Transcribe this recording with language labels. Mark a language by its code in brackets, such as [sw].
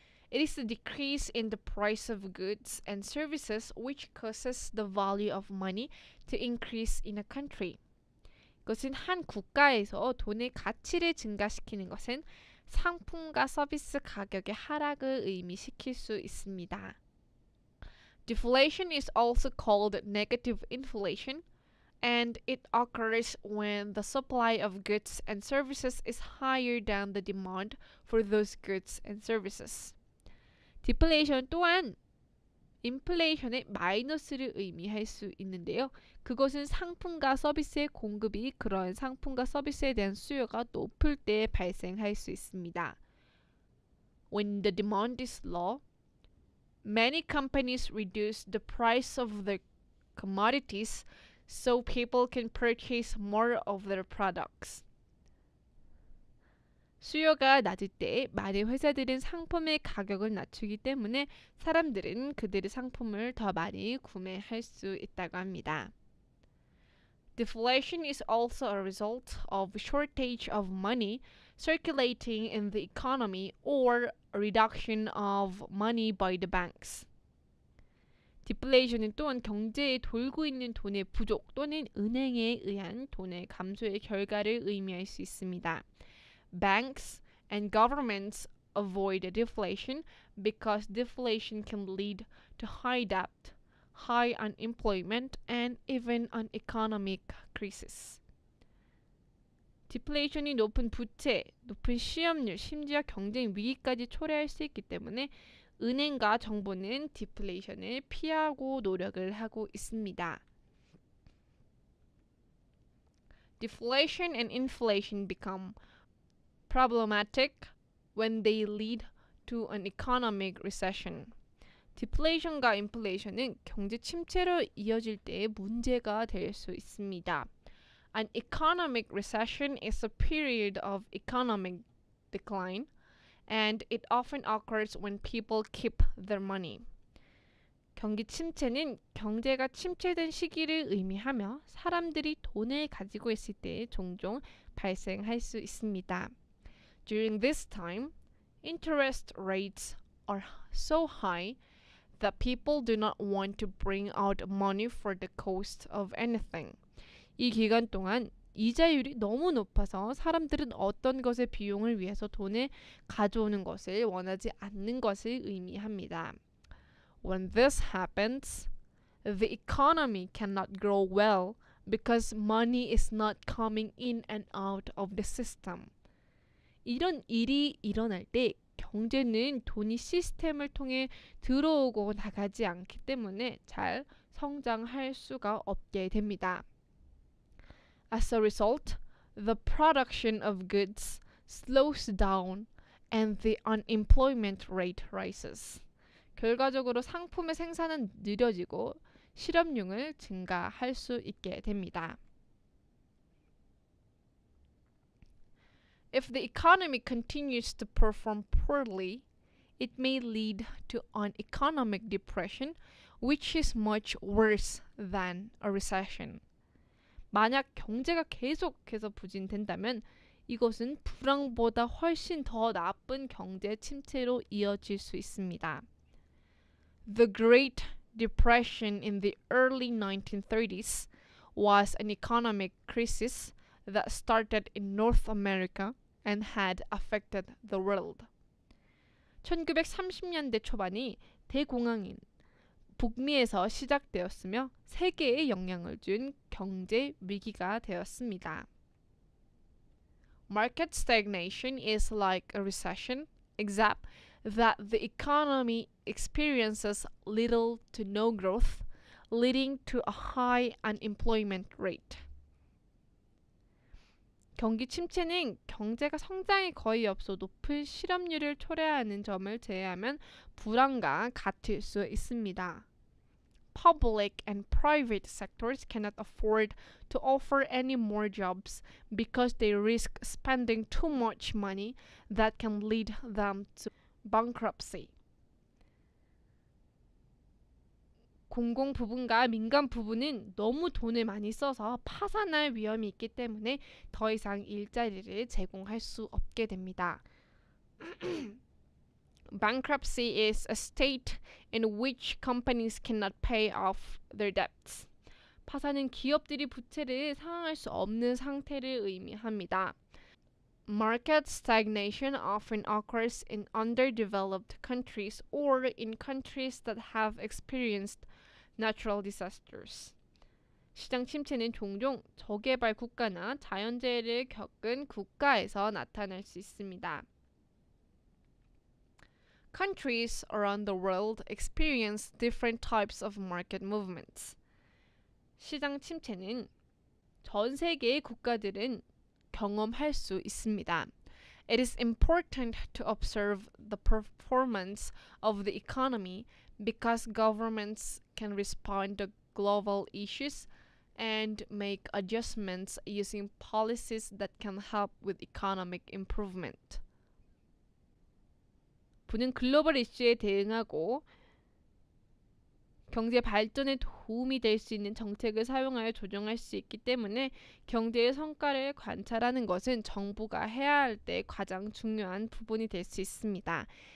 [en] It is the decrease in the price of goods and services which causes the value of money to increase in a country. [ko] 이것은 한 국가에서 돈의 가치를 증가시키는 것은 상품과 서비스 가격의 하락을 의미시킬 수 있습니다. [en] Deflation is also called negative inflation, and it occurs when the supply of goods and services is higher than the demand for those goods and services. [ko] 디플레이션 또한 인플레이션의 마이너스를 의미할 수 있는데요. 그것은 상품과 서비스의 공급이 그러한 상품과 서비스에 대한 수요가 높을 때 발생할 수 있습니다. [en] When the demand is low, many companies reduce the price of their commodities so people can purchase more of their products. [ko] 수요가 낮을 때 많은 회사들은 상품의 가격을 낮추기 때문에 사람들은 그들의 상품을 더 많이 구매할 수 있다고 합니다. [en] Deflation is also a result of shortage of money circulating in the economy or a reduction of money by the banks. [ko] 디플레이션은 또한 경제에 돌고 있는 돈의 부족 또는 은행에 의한 돈의 감소의 결과를 의미할 수 있습니다. [en] Banks and governments avoid deflation because deflation can lead to high debt, high unemployment, and even an economic crisis. [ko] 디플레이션이 높은 부채, 높은 실업률, 심지어 경쟁 위기까지 초래할 수 있기 때문에 은행과 정부는 디플레이션을 피하고 노력을 하고 있습니다. [en] Deflation and inflation become problematic when they lead to an economic recession. [ko] 디플레이션과 인플레이션은 경제 침체로 이어질 때 문제가 될 수 있습니다. [en] An economic recession is a period of economic decline, and it often occurs when people keep their money. [ko] 경기 침체는 경제가 침체된 시기를 의미하며 사람들이 돈을 가지고 있을 때 종종 발생할 수 있습니다. [en] During this time, interest rates are so high that people do not want to bring out money for the cost of anything. [ko] 이 기간 동안 이자율이 너무 높아서 사람들은 어떤 것의 비용을 위해서 돈을 가져오는 것을 원하지 않는 것을 의미합니다. [en] When this happens, the economy cannot grow well because money is not coming in and out of the system. [ko] 이런 일이 일어날 때 경제는 돈이 시스템을 통해 들어오고 나가지 않기 때문에 잘 성장할 수가 없게 됩니다. [en] As a result, the production of goods slows down and the unemployment rate rises. [ko] 결과적으로 상품의 생산은 느려지고 실업률을 증가할 수 있게 됩니다. [en] If the economy continues to perform poorly, it may lead to an economic depression, which is much worse than a recession. [ko] 만약 경제가 계속해서 부진된다면 이것은 불황보다 훨씬 더 나쁜 경제 침체로 이어질 수 있습니다. [en] The Great Depression in the early 1930s was an economic crisis that started in North America and had affected the world. [ko] 1930년대 초반이 대공황인 북미에서 시작되었으며 세계에 영향을 준 경제 위기가 되었습니다. [en] Market stagnation is like a recession, except that the economy experiences little to no growth, leading to a high unemployment rate. [ko] 경기 침체는 경제가 성장이 거의 없어 높은 실업률을 초래하는 점을 제외하면 불황과 같을 수 있습니다. [en] Public and private sectors cannot afford to offer any more jobs because they risk spending too much money that can lead them to bankruptcy. [ko] 공공 부분과 민간 부분은 너무 돈을 많이 써서 파산할 위험이 있기 때문에 더 이상 일자리를 제공할 수 없게 됩니다. [en] Bankruptcy is a state in which companies cannot pay off their debts. [ko] 파산은 기업들이 부채를 상환할 수 없는 상태를 의미합니다. [en] Market stagnation often occurs in underdeveloped countries or in countries that have experienced natural disasters. [ko] 시장 침체는 종종 저개발 국가나 자연재해를 겪은 국가에서 나타날 수 있습니다. [en] Countries around the world experience different types of market movements. [ko] 시장 침체는 전 세계의 국가들은 경험할 수 있습니다. [en] It is important to observe the performance of the economy because governments can respond to global issues and make adjustments using policies that can help with economic improvement. [ko] 부는 글로벌 이슈에 대응하고 경제 발전에 도움이 될 수 있는 정책을 사용하여 조정할 수 있기 때문에 경제의 성과를 관찰하는 것은 정부가 해야 할 때 가장 중요한 부분이 될 수 있습니다.